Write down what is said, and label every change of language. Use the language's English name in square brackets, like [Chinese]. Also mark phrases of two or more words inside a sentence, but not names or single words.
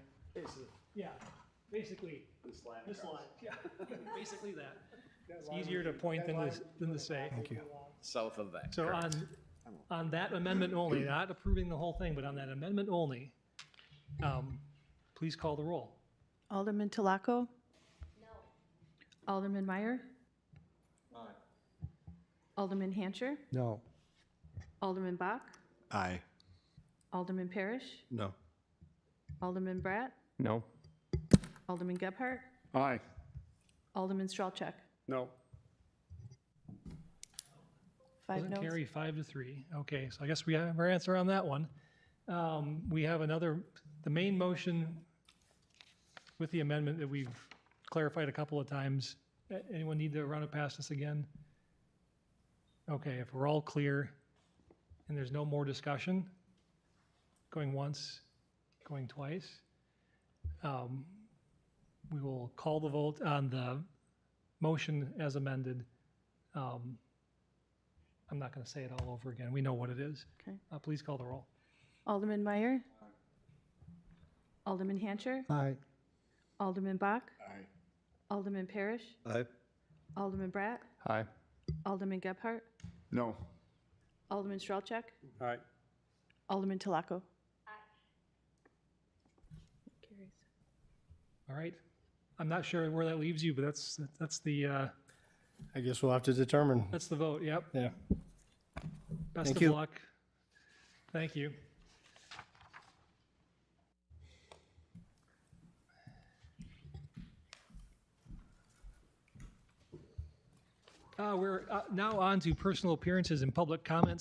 [English] Yeah, basically this line. Yeah, basically that. It's easier to point than to say. Thank you. South of that. So correct. on that amendment only, not approving the whole thing, but on that amendment only, please call the roll. Alderman Talaco? No. Alderman Meyer? Aye. Alderman Hancher? No. Alderman Bach? Aye. Alderman Parrish? No. Alderman Bratt? No. Alderman Gebhardt? Aye. Alderman Stralcheck? No. 5 Doesn't noes. carry 5-3. Okay, so I guess we have our answer on that one. We have the main motion with the amendment that we've clarified a couple of times. Anyone need to run it past us again? Okay, if we're all clear and there's no more discussion, going once, going twice, we will call the vote on the motion as amended. I'm not going to say it all over again. We know what it is. Okay. Please call the roll. Alderman Meyer? Alderman Hancher? Aye. Alderman Bach? Aye. Alderman Parrish? Aye. Alderman Bratt? Aye. Alderman Gebhardt? No. Alderman Stralcheck? Aye. Alderman Talaco? All right. I'm not sure where that leaves you, but that's the I guess we'll have to determine. that's the vote. Yep. Yeah. Best Thank of you. luck. Thank you. We're now on to personal appearances and public comments.